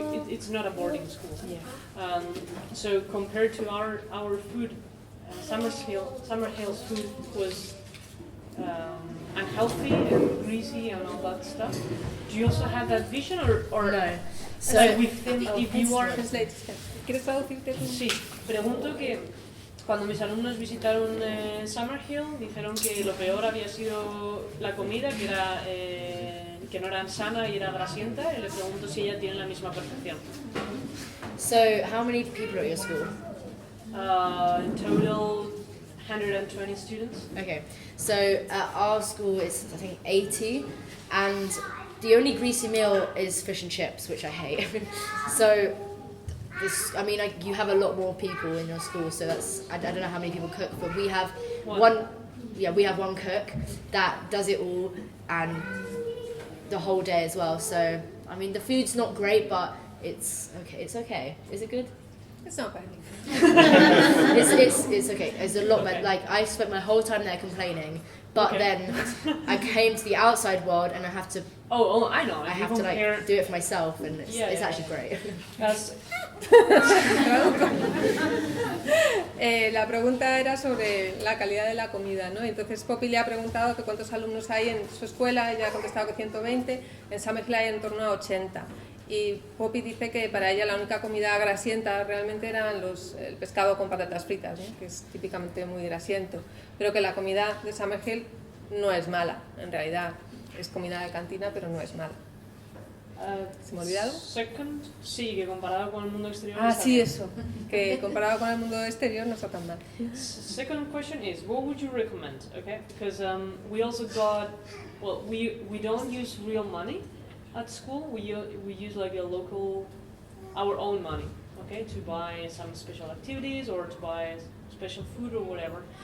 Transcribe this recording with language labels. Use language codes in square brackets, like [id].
[en] It's not a boarding school. So compared to our food, Summerhill's food was unhealthy and greasy and all that stuff. Do you also have that vision, or No. So like within, if you are? [es] ¿Quieres traducirte tú? Sí, pregunto que cuando mis alumnos visitaron Summerhill dijeron que lo peor había sido la comida, que era que no era sana y era grasienta, y le pregunto si ella tiene la misma percepción. [en] So, how many people are at your school? In total, 120 students. Okay, so at our school it's I think 80, and the only greasy meal is fish and chips, which I hate. So, you have a lot more people in your school, so I don't know how many people cook, but we have one cook that does it all and the whole day as well. So, I mean, the food's not great, but it's okay. It's okay. Is it good? It's not bad. It's okay. It's a lot better. Like, I spent my whole time there complaining, but then I came to the outside world and I have to. Oh, I know. I have to do it for myself, and it's actually great. [es] La pregunta era sobre la calidad de la comida, ¿no? Entonces Poppy le ha preguntado que cuántos alumnos hay en su escuela, ella ha contestado que 120, en Summerhill hay en torno a 80. Y Poppy dice que para ella la única comida grasienta realmente eran el pescado con patatas fritas, ¿no? Que es típicamente muy grasiento, pero que la comida de Summerhill no es mala, en realidad es comida de cantina, pero no es mala. ¿Se me ha olvidado? [en] Second, [es] sí, que comparado con el mundo exterior. Sí, eso, que comparado con el mundo exterior no está tan mal. [en] Second question is, what would you recommend? Okay, because we also got, well, we don't use real money at school. We use like our own money, okay, to buy some special activities or to buy special food or whatever.